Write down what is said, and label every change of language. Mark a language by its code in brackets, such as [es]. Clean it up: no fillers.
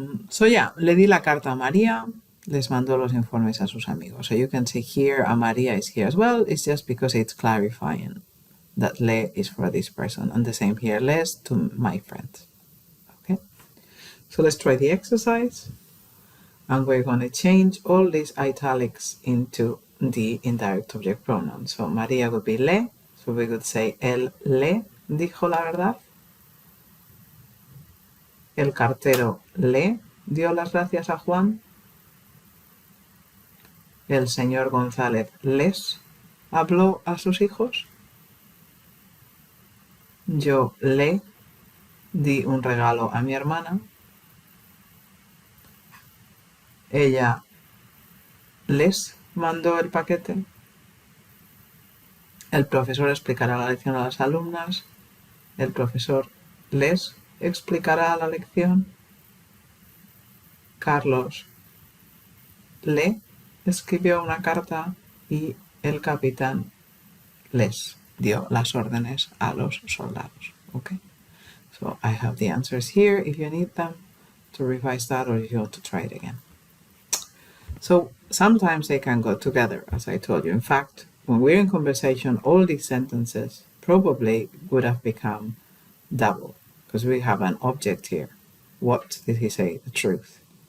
[es] So yeah, le di la carta a María, les mandó los informes a sus amigos. [en] So you can see here, a María is here as well. It's just because it's clarifying that le is for this person. And the same here, les to my friends. Okay, so let's try the exercise. And we're going to change all these italics into the indirect object pronoun. So María would be le. So we could say, [es] él le dijo la verdad. El cartero le dio las gracias a Juan. El señor González les habló a sus hijos. Yo le di un regalo a mi hermana. Ella les mandó el paquete. El profesor explicará la lección a las alumnas. El profesor les explicará la lección. Carlos le escribió una carta y el capitán les dio las órdenes a los soldados. [en] Okay, so I have the answers here if you need them to revise that or if you want to try it again. So sometimes they can go together, as I told you. In fact, when we're in conversation, all these sentences probably would have become double because we have an object here. What did he say? The truth.